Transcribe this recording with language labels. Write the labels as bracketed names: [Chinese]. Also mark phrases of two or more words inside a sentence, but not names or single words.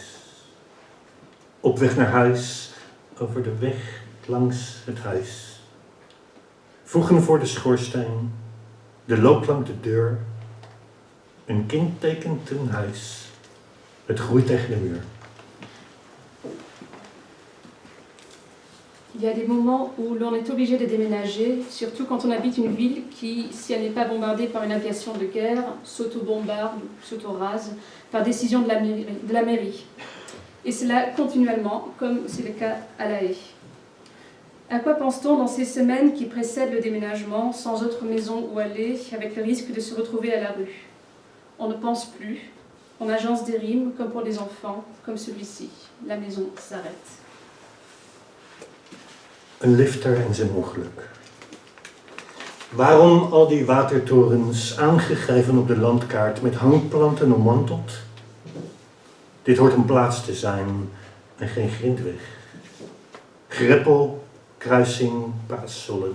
[Dutch] Op weg naar huis, over de weg langs het huis. Voegen voor de schoorsteen. De loop langs de deur. Een kind tekent een huis. Het groeit tegen de muur. [French] Il y a des moments où l'on est obligé de déménager, surtout quand on habite une ville qui, si elle n'est pas bombardée par une aviation de guerre, s'auto-bombarde, s'auto-rase, par décision de la mairie. Et cela continuellement, comme c'est le cas à La Haye. À quoi pense-t-on dans ces semaines qui précèdent le déménagement, sans autre maison où aller, avec le risque de se retrouver à la rue? On ne pense plus, on agence des rimes, comme pour les enfants, comme celui-ci. La maison s'arrête. [Dutch] Een lifter en zijn ongeluk. Waarom al die watertorens aangegeven op de landkaart met hangplanten ommanteld? Dit hoort een plaats te zijn en geen grindweg. Greppel, kruising, paasollen.